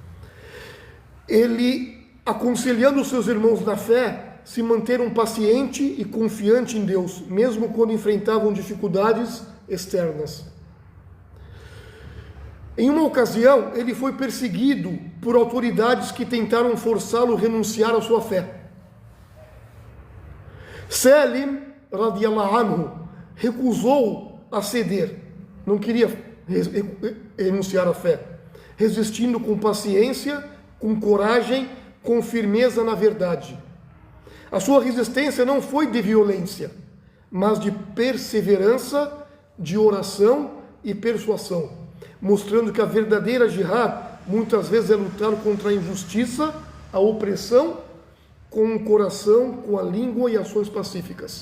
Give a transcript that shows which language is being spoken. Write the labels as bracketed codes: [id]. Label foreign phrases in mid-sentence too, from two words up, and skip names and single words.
[pt] Ele, aconselhando seus irmãos na fé, se manteram paciente e confiante em Deus, mesmo quando enfrentavam dificuldades externas. Em uma ocasião, ele foi perseguido por autoridades que tentaram forçá-lo a renunciar à sua fé. [ar] Salim, رضي الله عنه, [pt] recusou a ceder, não queria renunciar à fé, resistindo com paciência, com coragem, com firmeza na verdade. A sua resistência não foi de violência, mas de perseverança, de oração e persuasão, mostrando que a verdadeira jihad muitas vezes é lutar contra a injustiça, a opressão, com o coração, com a língua e ações pacíficas.